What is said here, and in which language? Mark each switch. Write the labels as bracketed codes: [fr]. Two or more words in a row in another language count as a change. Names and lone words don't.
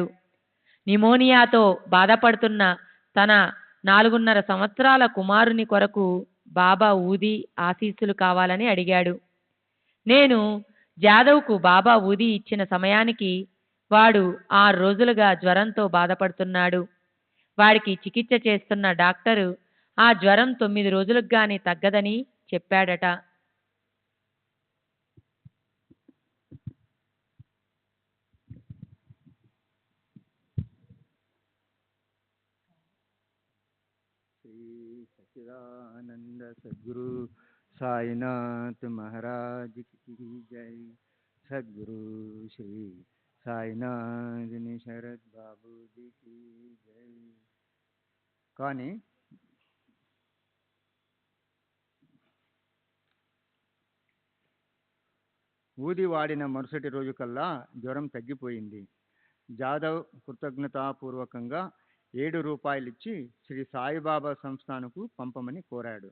[te] న్యూమోనియాతో బాధపడుతున్న తన 4.5 సంవత్సరాల కుమారుని కొరకు బాబా ఊది ఆశీస్సులు కావాలని అడిగాడు. నేను జాదవ్కు బాబా ఊది ఇచ్చిన సమయానికి వాడు 6 రోజులుగా జ్వరంతో బాధపడుతున్నాడు. వాడికి చికిత్స చేస్తున్న డాక్టరు ఆ జ్వరం 9 రోజులకు గాని తగ్గదని చెప్పాడట. [hi] श्री सच्चिदानंद सद्गुरु साईनाथ महाराज की जय। सद्गुरु श्री साईनाथ शरद बाबू जी की जय। [te] కానీ ఊది వాడిన మరుసటి రోజు కల్లా జ్వరం తగ్గిపోయింది. జాదవ్ కృతజ్ఞతాపూర్వకంగా 7 రూపాయలు ఇచ్చి శ్రీ సాయిబాబా సంస్థానకు పంపమని కోరాడు.